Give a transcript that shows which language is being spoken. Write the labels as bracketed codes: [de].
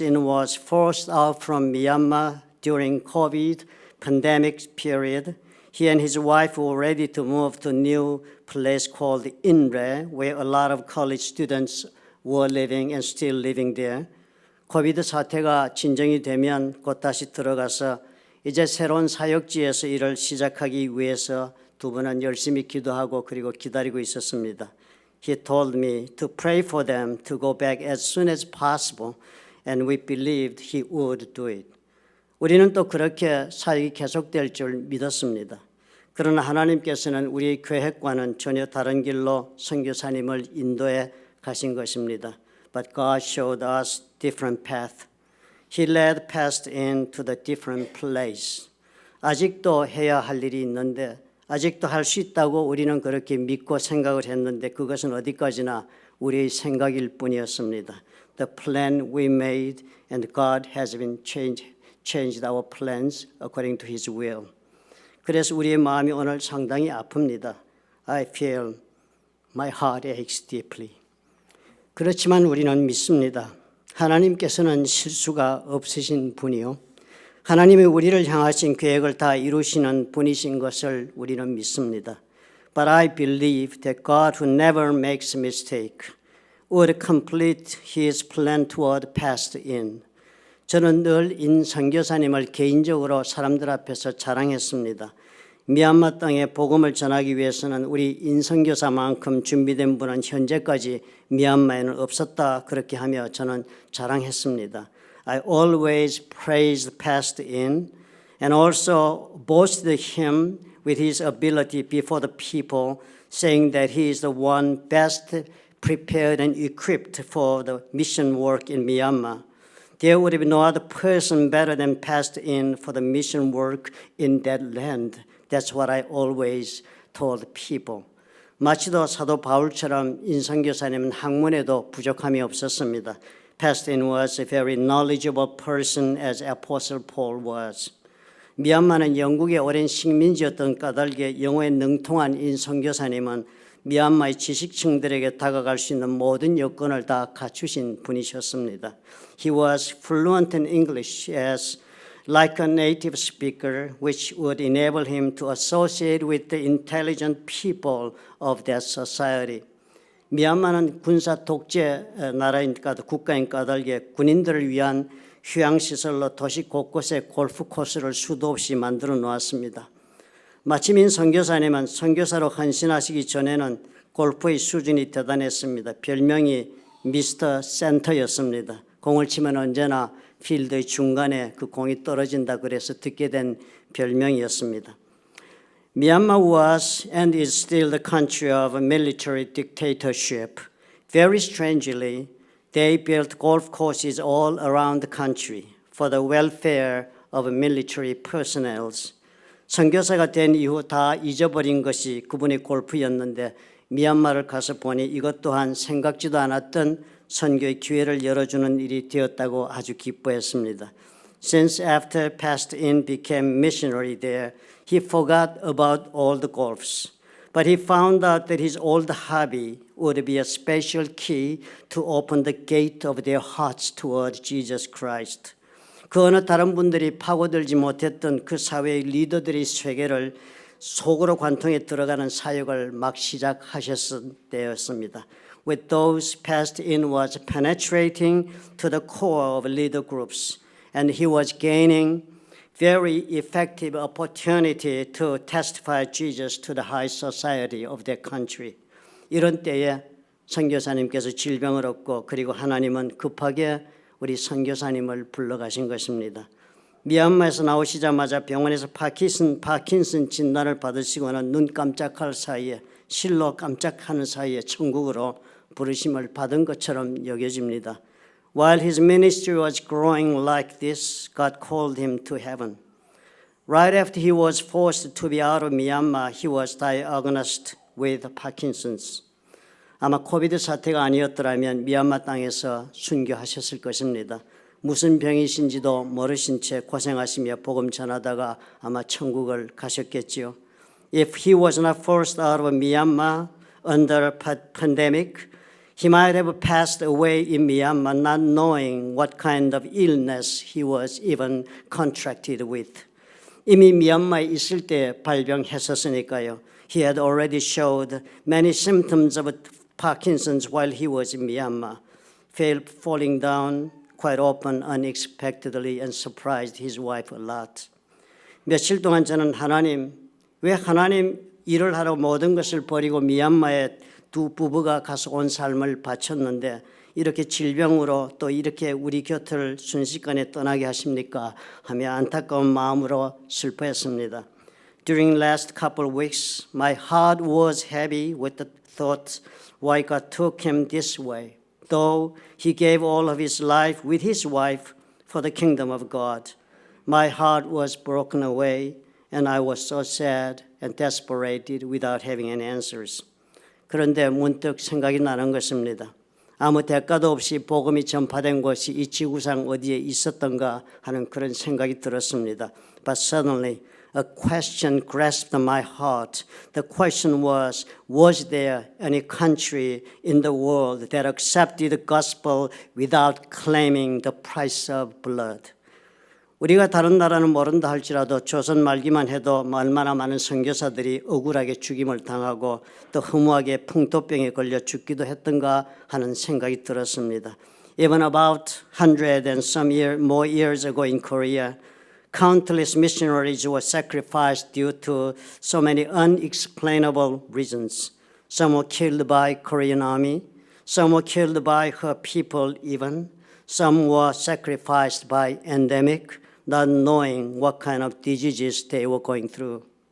[en] In was forced out from Myanmar during COVID pandemic period, he and his wife were ready to move to a new place called Inre, where a lot of college students were living and still living there. [ko] 코비드 사태가 진정이 되면 곧 다시 들어가서 이제 새로운 사역지에서 일을 시작하기 위해서 두 분은 열심히 기도하고 그리고 기다리고 있었습니다. [en] He told me to pray for them to go back as soon as possible, and we believed he would do it. [ko] 우리는 또 그렇게 사역이 계속될 줄 믿었습니다. 그러나 하나님께서는 우리의 계획과는 전혀 다른 길로 선교사님을 인도해 가신 것입니다. [en] But God showed us different path. He led past into the different place. [ko] 아직도 해야 할 일이 있는데 아직도 할 수 있다고 우리는 그렇게 믿고 생각을 했는데 그것은 어디까지나 우리의 생각일 뿐이었습니다. [en] The plan we made and God has been changed our plans according to His will. [ko] 그래서 우리의 마음이 오늘 상당히 아픕니다. [en] I feel my heart aches deeply. [ko] 그렇지만 우리는 믿습니다. 하나님께서는 실수가 없으신 분이요. 하나님이 우리를 향하신 계획을 다 이루시는 분이신 것을 우리는 믿습니다. [en] But I believe that God who never makes a mistake would complete His plan toward past in. [ko] 저는 늘 인 선교사님을 개인적으로 사람들 앞에서 자랑했습니다. 미얀마 땅에 복음을 전하기 위해서는 우리 인 선교사만큼 준비된 분은 현재까지 미얀마에는 없었다 그렇게 하며 저는 자랑했습니다. [en] I always praised past in and also boasted him with his ability before the people, saying that he is the one best prepared and equipped for the mission work in Myanmar. There would be no other person better than past in for the mission work in that land. That's what I always told people. [ko] 마치도 사도 바울처럼 인선교사님은 학문에도 부족함이 없었습니다. [en] Pastor was a very knowledgeable person as Apostle Paul was. [ko] 미얀마는 영국의 오랜 식민지였던 까닭에 영어에 능통한 인선교사님은 미얀마의 지식층들에게 다가갈 수 있는 모든 여건을 다 갖추신 분이셨습니다. [en] He was fluent in English as like a native speaker, which would enable him to associate with the intelligent people of that society. [ko] 미얀마는 군사 독재 나라인가 국가인 까닭에 군인들을 위한 휴양시설로 도시 곳곳에 골프 코스를 수도 없이 만들어 놓았습니다. 마침인 선교사님은 선교사로 헌신하시기 전에는 골프의 수준이 대단했습니다. 별명이 미스터 센터였습니다. 공을 치면 언제나 필드의 중간에 그 공이 떨어진다 그래서 듣게 된 별명이었습니다. [en] Myanmar was and is still the country of a military dictatorship. Very strangely, they built golf courses all around the country for the welfare of military personnel. [ko] 선교사가 된 이후 다 잊어버린 것이 그분의 골프였는데 미얀마를 가서 보니 이것 또한 생각지도 않았던 선교의 기회를 열어주는 일이 되었다고 아주 기뻐했습니다. [en] Since after Pastor In became missionary there, he forgot about all the golfs. But he found out that his old hobby would be a special key to open the gate of their hearts toward Jesus Christ. [ko] 그 어느 다른 분들이 파고들지 못했던 그 사회의 리더들의 세계를 속으로 관통해 들어가는 사역을 막 시작하셨을 때였습니다. [en] with those passed in was penetrating to the core of leader groups, and he was gaining very effective opportunity to testify Jesus to the high society of their country. [ko] 이런 때에 선교사님께서 질병을 얻고 그리고 하나님은 급하게 우리 선교사님을 불러가신 것입니다. 미얀마에서 나오시자마자 병원에서 파킨슨 진단을 받으시고는 눈 깜짝할 사이에 실로 깜짝하는 사이에 천국으로 부르심을 받은 것처럼 여겨집니다. [en] While his ministry was growing like this, God called him to heaven. Right after he was forced to be out of Myanmar, he was diagnosed with Parkinson's. [ko] 아마 코비드 사태가 아니었더라면 미얀마 땅에서 순교하셨을 것입니다. 무슨 병이신지도 모르신 채 고생하시며 복음 전하다가 아마 천국을 가셨겠지요. [en] If he was not forced out of Myanmar under pandemic, he might have passed away in Myanmar not knowing what kind of illness he was even contracted with. [ko] 이미 미얀마에 있을 때 발병했었으니까요. [en] He had already showed many symptoms of Parkinson's while he was in Myanmar, falling down quite often unexpectedly and surprised his wife a lot. [ko] 며칠 동안 저는 왜 하나님 일을 하러 모든 것을 버리고 미얀마에 두 부부가 가서 온 삶을 바쳤는데 이렇게 질병으로 또 이렇게 우리 곁을 순식간에 떠나게 하십니까? 하며 안타까운 마음으로 슬퍼했습니다. [en] During last couple of weeks, my heart was heavy with the thought why God took him this way, though he gave all of his life with his wife for the kingdom of God. My heart was broken away, and I was so sad and desperate without having any answers. [ko] 그런데 문득 생각이 나는 것입니다. 아무 대가도 없이 복음이 전파된 곳이 이 지구상 어디에 있었던가 하는 그런 생각이 들었습니다. [en] But suddenly a question grasped my heart. The question was there any country in the world that accepted the gospel without claiming the price of blood? [ko] 우리가 다른 나라는 모른다 할지라도 조선 말기만 해도 얼마나 많은 선교사들이 억울하게 죽임을 당하고 또 허무하게 풍토병에 걸려 죽기도 했던가 하는 생각이 들었습니다. [en] Even about 100 and some more years ago in Korea, countless missionaries were sacrificed due to so many unexplainable reasons. Some were killed by Korean army, some were killed by her people even, some were sacrificed by endemic, not knowing what kind of diseases they were going through.